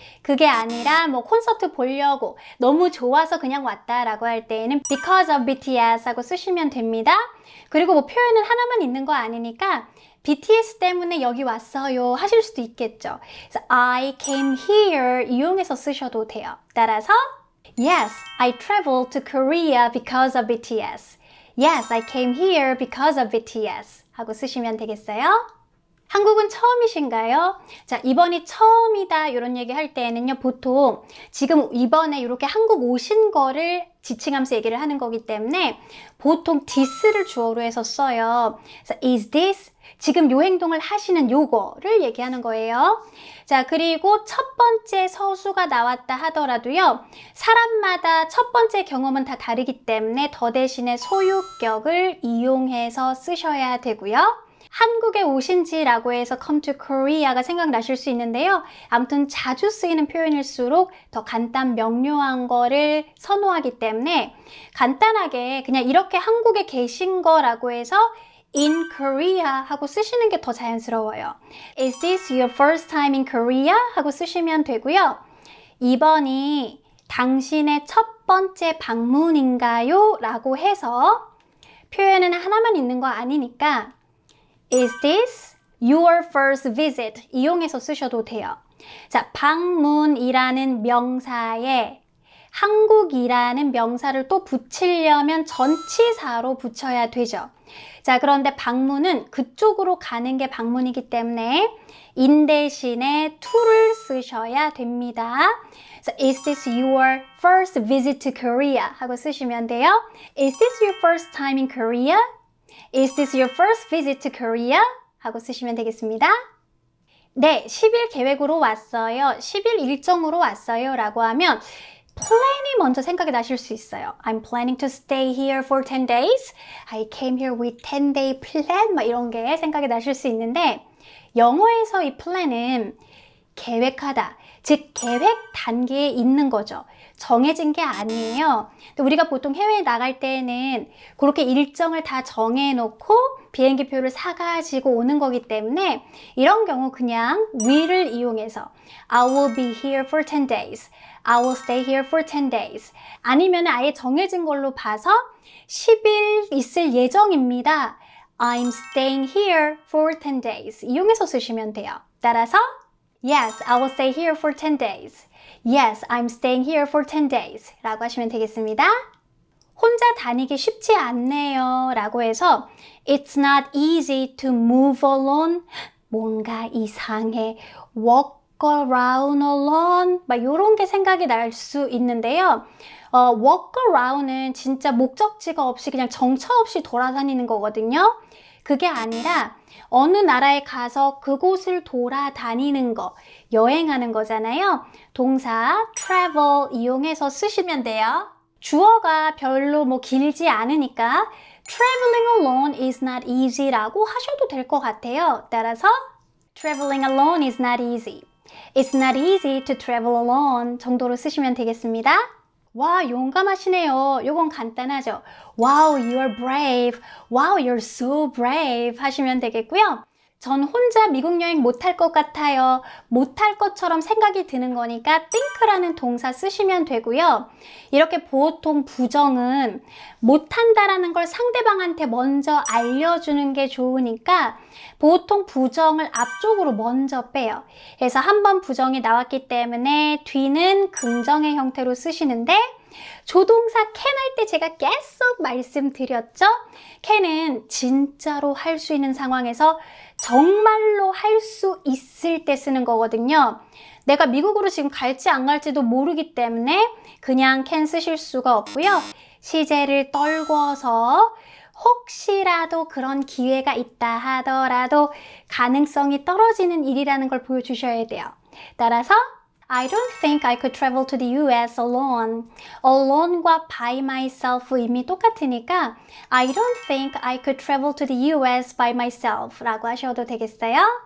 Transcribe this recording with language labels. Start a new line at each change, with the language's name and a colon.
Korean: 그게 아니라 콘서트 보려고 너무 좋아서 그냥 왔다라고 할 때에는
English: because of BTS
Korean: 하고 쓰시면 됩니다. 그리고 표현은 하나만 있는 거 아니니까 BTS 때문에 여기 왔어요 하실 수도 있겠죠. 그래서
English: I came here
Korean: 이용해서 쓰셔도 돼요. 따라서
English: Yes, I traveled to Korea because of BTS. Yes, I came here because of BTS
Korean: 하고 쓰시면 되겠어요. 한국은 처음이신가요? 자, 이번이 처음이다 이런 얘기 할 때에는요. 보통 지금 이번에 이렇게 한국 오신 거를 지칭하면서 얘기를 하는 거기 때문에 보통 this를 주어로 해서 써요. 그래서
English: is this?
Korean: 지금 요 행동을 하시는 요거를 얘기하는 거예요. 자, 그리고 첫 번째 서수가 나왔다 하더라도요. 사람마다 첫 번째 경험은 다 다르기 때문에 더 대신에 소유격을 이용해서 쓰셔야 되고요. 한국에 오신지라고 해서
English: come to Korea
Korean: 가 생각나실 수 있는데요. 아무튼 자주 쓰이는 표현일수록 더 간단 명료한 거를 선호하기 때문에 간단하게 그냥 이렇게 한국에 계신 거라고 해서
English: in Korea
Korean: 하고 쓰시는 게 더 자연스러워요.
English: Is this your first time in Korea?
Korean: 하고 쓰시면 되고요. 이번이 당신의 첫 번째 방문인가요? 라고 해서 표현은 하나만 있는 거 아니니까
English: Is this your first visit?
Korean: 이용해서 쓰셔도 돼요. 자, 방문이라는 명사에 한국이라는 명사를 또 붙이려면 전치사로 붙여야 되죠. 자, 그런데 방문은 그쪽으로 가는 게 방문이기 때문에 in 대신에 to를 쓰셔야 됩니다.
English: So, is this your first visit to Korea?
Korean: 하고 쓰시면 돼요.
English: Is this your first time in Korea? Is this your first visit to Korea?
Korean: 하고 쓰시면 되겠습니다. 네, 10일 계획으로 왔어요. 10일 일정으로 왔어요. 라고 하면 플랜이 먼저 생각이 나실 수 있어요.
English: I'm planning to stay here for 10 days. I came here with 10-day plan.
Korean: 막 이런 게 생각이 나실 수 있는데 영어에서 이 플랜은 계획하다, 즉 계획 단계에 있는 거죠. 정해진 게 아니에요. 근데 우리가 보통 해외에 나갈 때는 그렇게 일정을 다 정해놓고 비행기표를 사가지고 오는 거기 때문에 이런 경우 그냥 will을 이용해서
English: I will be here for 10 days. I will stay here for 10 days.
Korean: 아니면 아예 정해진 걸로 봐서 10일 있을 예정입니다.
English: I'm staying here for 10 days.
Korean: 이용해서 쓰시면 돼요. 따라서
English: Yes, I will stay here for 10 days. Yes, I'm staying here for 10 days.
Korean: 라고 하시면 되겠습니다. 혼자 다니기 쉽지 않네요. 라고 해서
English: It's not easy to move alone.
Korean: 뭔가 이상해.
English: Walk around alone.
Korean: 막 이런 게 생각이 날 수 있는데요. walk around은 진짜 목적지가 없이 그냥 정처 없이 돌아다니는 거거든요. 그게 아니라 어느 나라에 가서 그곳을 돌아다니는 거, 여행하는 거잖아요. 동사 travel 이용해서 쓰시면 돼요. 주어가 별로 길지 않으니까
English: traveling alone is not easy
Korean: 라고 하셔도 될 것 같아요. 따라서
English: traveling alone is not easy. It's not easy to travel alone
Korean: 정도로 쓰시면 되겠습니다. 와, 용감하시네요. 요건 간단하죠.
English: Wow, you're brave. Wow, you're so brave
Korean: 하시면 되겠고요. 전 혼자 미국 여행 못할 것 같아요. 못할 것처럼 생각이 드는 거니까 think라는 동사 쓰시면 되고요. 이렇게 보통 부정은 못한다라는 걸 상대방한테 먼저 알려주는 게 좋으니까 보통 부정을 앞쪽으로 먼저 빼요. 그래서 한 번 부정이 나왔기 때문에 뒤는 긍정의 형태로 쓰시는데 조동사 can 할 때 제가 계속 말씀드렸죠? can은 진짜로 할 수 있는 상황에서 정말로 할 수 있을 때 쓰는 거거든요. 내가 미국으로 지금 갈지 안 갈지도 모르기 때문에 그냥 can 쓰실 수가 없고요. 시제를 떨궈서 혹시라도 그런 기회가 있다 하더라도 가능성이 떨어지는 일이라는 걸 보여주셔야 돼요. 따라서
English: I don't think I could travel to the US alone. alone과 by myself
Korean: 이미 똑같으니까
English: I don't think I could travel to the US by myself
Korean: 라고 하셔도 되겠어요.